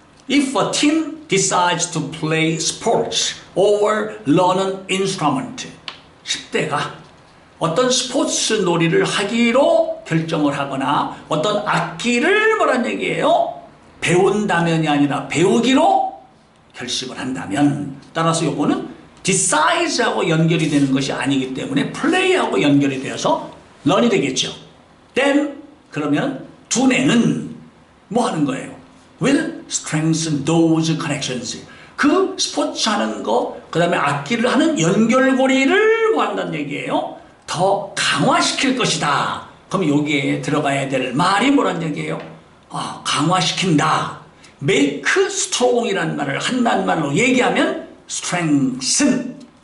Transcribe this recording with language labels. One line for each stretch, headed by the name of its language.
English: If a teen decides to play sports or learn an instrument,
Korean: 10대가 어떤 스포츠 놀이를 하기로 결정을 하거나 어떤 악기를 뭐란 얘기예요? 배운다면이 아니라 배우기로 결심을 한다면, 따라서 요거는 decide하고 연결이 되는 것이 아니기 때문에 play하고 연결이 되어서 learn이 되겠죠. then 그러면 두뇌는 뭐 하는 거예요?
English: will strengthen those connections.
Korean: 그 스포츠 하는 거, 그 다음에 악기를 하는 연결고리를 뭐 한다는 얘기예요? 더 강화시킬 것이다. 그럼 여기에 들어가야 될 말이 뭐란 얘기예요? 강화시킨다. make strong이라는 말을 한단 말로 얘기하면 strengthen.